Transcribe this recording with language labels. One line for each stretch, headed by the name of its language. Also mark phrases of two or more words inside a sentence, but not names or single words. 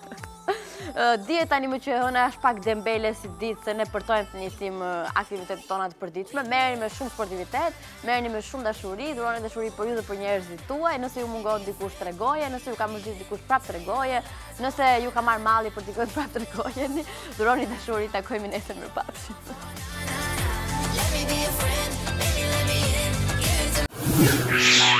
Albanian: Dihet tani më që hëna është pak dembele si ditë se ne përtojmë të nisim aktivitetet tona të përditshme. Merreni me shumë sportivitet, merreni me shumë dashuri, dhuroni dashuri për ju dhe për njerëzit tuaj. Nëse ju mungon dikush tregoje, nëse ju ka mërzit dikush prap tregoje, nëse ju ka marr malli për dikujt prap tregojeni. Dhuroni dashuri, takojmë nesër mirëpafshim.
English: Let me be a friend, baby, let me in.